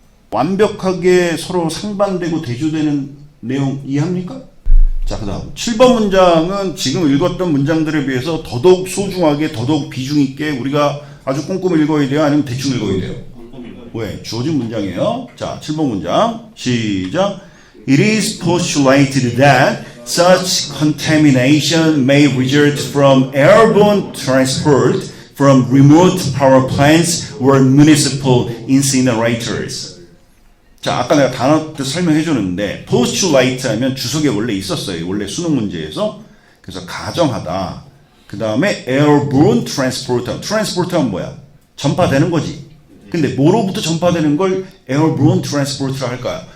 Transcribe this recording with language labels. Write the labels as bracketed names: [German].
[Korean] 완벽하게 서로 상반되고 대조되는 내용 이해합니까? 자, 그 다음 7번 문장은 지금 읽었던 문장들에 비해서 더더욱 소중하게, 더더욱 비중 있게 우리가 아주 꼼꼼히 읽어야 돼요? 아니면 대충 읽어야 돼요? 왜? 주어진 문장이에요. 자, 7번 문장 시작. [English] It is postulated that such contamination may result from airborne transport from remote power plants or municipal incinerators. [Korean] 자, 아까 내가 단어 뜻 설명해 줬는데 postulate 하면 주석에 원래 있었어요. 원래 수능 문제에서. 그래서 가정하다. 그 다음에 airborne transporter. transporter는 뭐야? 전파되는 거지. 근데 뭐로부터 전파되는 걸 airborne transporter라 할까요?